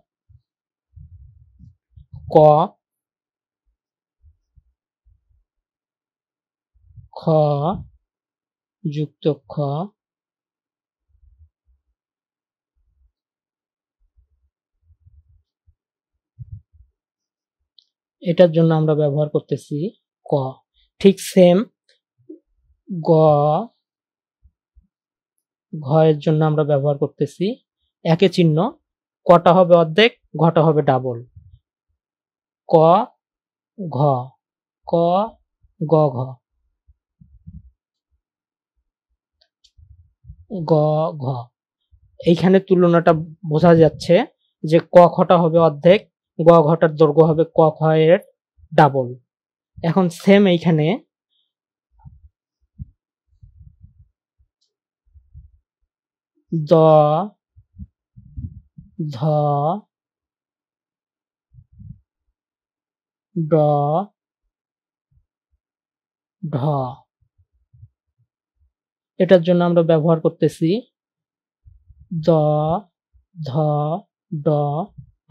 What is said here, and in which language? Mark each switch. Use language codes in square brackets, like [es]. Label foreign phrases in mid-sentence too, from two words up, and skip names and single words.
[bn] ক, খ যুক্ত খ, এটার জন্য আমরা ব্যবহার করতেছি ক। ঠিক সেম গ, ঘ এর জন্য আমরা ব্যবহার করতেছি একই চিহ্ন, কটা হবে অর্ধেক, ঘটা হবে ডাবল। ক ঘ, ক গ ঘ, গ ঘ। এইখানে তুলনাটা বোঝা যাচ্ছে যে ক খটা হবে অর্ধেক, গ ঘটার দৈর্ঘ্য হবে ক খ এর ডাবল। এখন সেম এইখানে দ, ধ, ড, ঢ, এটার জন্য আমরা ব্যবহার করতেছি দ, ধ, ড, ঢ।